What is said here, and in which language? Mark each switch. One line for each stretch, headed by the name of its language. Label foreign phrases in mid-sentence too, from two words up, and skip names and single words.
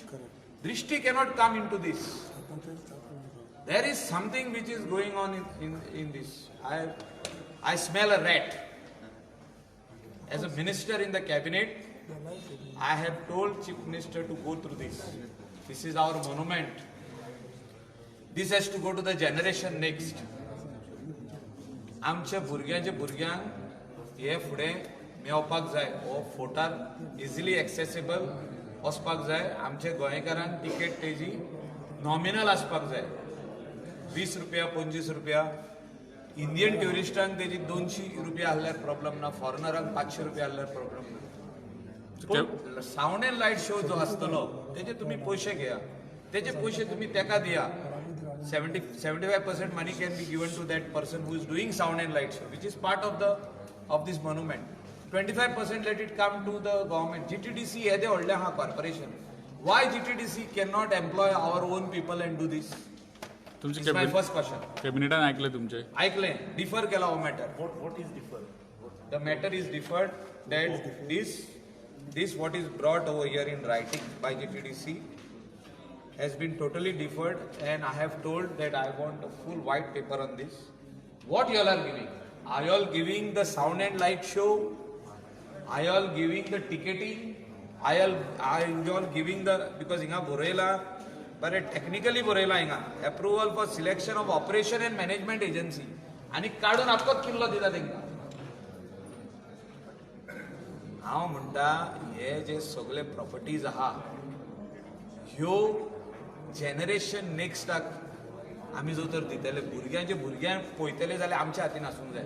English: Drishti cannot come into this. There is something which is going on in this. I smell a rat. As a minister in the cabinet, I have told Chief Minister to go through this. This is our monument. This has to go to the generation next.
Konkani: आमच्या भुरग्यांक हे फुडें मेवपाक जाय, हो फोटार
English: easily accessible
Konkani: वचपाक जाय. आमच्या गोंयकारांक टिकेट तेजी नॉमिनल आसपाक जाय. 20 रुपया 25 रुपया. इंडियन ट्युरिस्टांक तेजी 200 रुपया आहल्यार प्रॉब्लेम ना, फॉरेनरांक 500 रुपया आहल्यार प्रॉब्लेम ना. पण
English: sound and light show
Konkani: जो आसतलो तेजे तुम्ही पैसे घेया, तेजे पैसे तुम्ही तेका दिया.
English: 75% money can be given to that person who is doing sound and light show, which is part of this monument. 25% let it come to the government. GTDC is a corporation. Why GTDC cannot employ our own people and do this? This is my first question.
Konkani: Cabinet ऐकले तुमचे?
English: ऐकले. Defer
Konkani: केला हो
English: matter. What is defer? The matter is deferred. That this what is brought over here in writing by GTDC has been totally deferred, and I have told that I want a full white paper on this. What you all are giving? Are you all giving the sound and light show? Are you all giving the ticketing? Are you all giving the, because inga Borela, but technically Borela inga approval for selection of operation and management agency.
Konkani: आणि काढून आपकोच किल्लो दिला तेंका. हांव म्हणटा हे जे सगळे प्रॉपर्टीज आहा ह्यो जेनरेशन नेक्स्टाक आमी जो तर दितले, भुरग्यांक पळयतले जाल्यार आमच्या हातीन आसूंक जाय.